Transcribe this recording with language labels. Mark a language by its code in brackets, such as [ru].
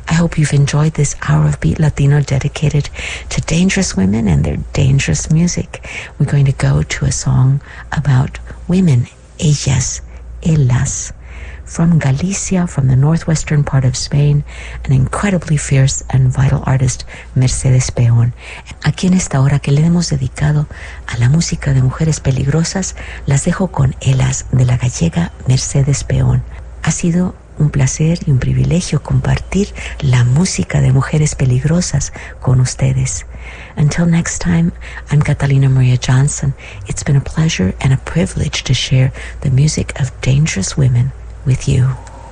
[en] I hope you've enjoyed this Hour of Beat Latino dedicated to dangerous women and their dangerous music. We're going to go to a song about women, ellas, ellas, from Galicia, from the northwestern part of Spain, an incredibly fierce and vital artist, Mercedes Peón. [es] Aquí en esta hora que le hemos dedicado a la música de mujeres peligrosas, las dejo con Elas, de la gallega Mercedes Peón. Ha sido un placer y un privilegio compartir la música de mujeres peligrosas con ustedes. [en] Until next time, I'm Catalina Maria Johnson. It's been a pleasure and a privilege to share the music of dangerous women with you.